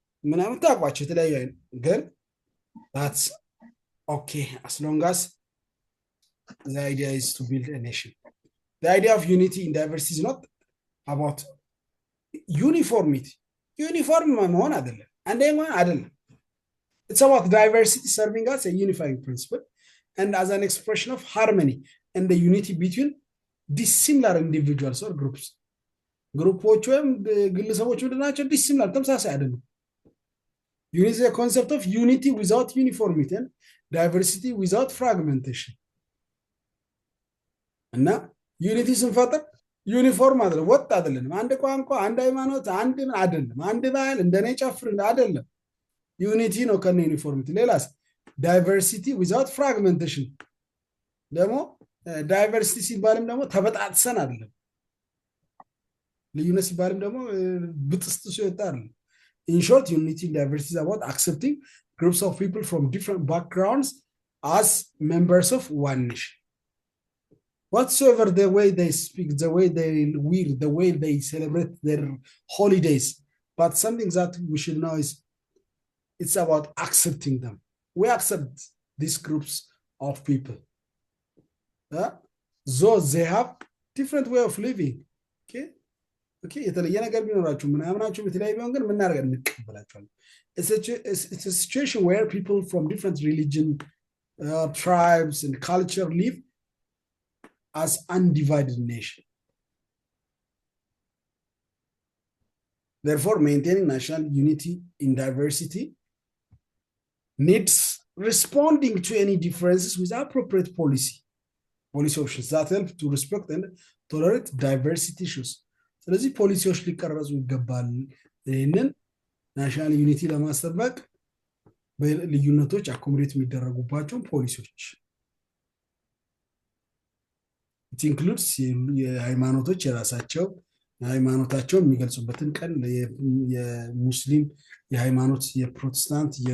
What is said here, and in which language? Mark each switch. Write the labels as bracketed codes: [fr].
[am] ምናምን ታውቋቸው የተለያዩ አይነት ግን [en] that's okay as long as the idea is to build a nation. The idea of unity in diversity is not about uniformity. Uniform [am] መሆን አይደለም፣ አንደኛ አይደለም። [en] It's about diversity serving as a unifying principle and as an expression of harmony and the unity between dissimilar individuals or groups. [am] ግሩፖች ወይም ግለሰቦች ምንድናቸው? ዲሲሚላር ተመሳሳይ አይደሉም። [en] Unity is a concept of unity without uniformity and diversity without fragmentation. [am] እና ዩኒቲ ስንፈጥር ዩኒፎርም አይደለም፣ ወጥ አይደለም። አንድ ቋንቋ፣ አንድ ሃይማኖት፣ አንድ አይደለም። አንድ ባህል እንደኔ ጨፍር አይደለም። ዩኒቲ ነው ከነ ዩኒፎርሚቲ። ሌላስ [en] ዳይቨርሲቲ ዊዛውት ፍራግመንቴሽን። [am] ደግሞ ዳይቨርሲቲ ሲባልም ደግሞ ተበጣጥሰን አይደለም። ልዩነት ሲባልም ደግሞ ብጥስጥሱ ይወጣ አይደለም። [en] ኢን ሾርት ዩኒቲ ኢን ዳይቨርሲቲ is about accepting groups of people from different backgrounds as members of one nation. Whatsoever the way they speak, the way they wear, the way they celebrate their holidays, but something that we should know is it's about accepting them. We accept these groups of people. So they have different way of living. Okay? Okay, [am] የተለየ ነገር ቢኖራችሁ ምናምናችሁ በተለያየ ቢሆን ግን ምናደርገን እንቀበላችኋለን። [en] It's a situation where people from different religion, tribes and culture live as undivided nation. Therefore, maintaining national unity in diversity needs responding to any differences with appropriate policy options that help to respect and tolerate diversity issues. [am] ስለዚህ ፖሊሲዎች ሊቀረጹ ይገባል። ይህንን ናሽናል ዩኒቲ ለማስጠበቅ በልዩነቶች አኮሞዴት የሚደረጉባቸውን ፖሊሲዎች [en] it includes [am] የሃይማኖቶች የራሳቸው ሃይማኖታቸው የሚገልጹበትን ቀን የሙስሊም የሃይማኖት የፕሮቴስታንት